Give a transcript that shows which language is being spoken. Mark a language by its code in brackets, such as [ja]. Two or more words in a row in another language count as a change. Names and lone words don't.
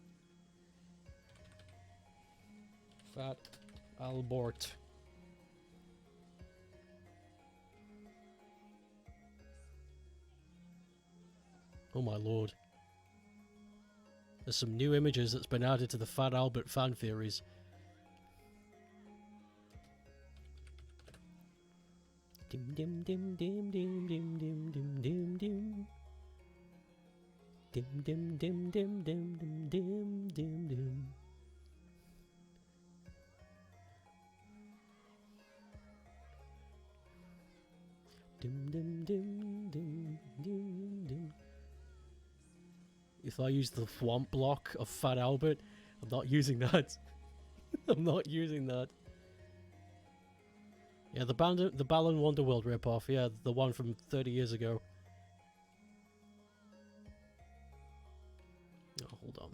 [en] Fat Albert. Oh my lord. There's some new images that's been added to the Fat Albert fan theories. Dim dim dim dim dim dim dim dim dim dim. Dim dim dim dim dim dim dim dim dim. Dim dim dim dim dim dim. If I use the Thwomp block of Fat Albert, I'm not using that. I'm not using that. Yeah, the Balan Wonderworld ripoff. Yeah, the one from 30 years ago. Oh, hold on.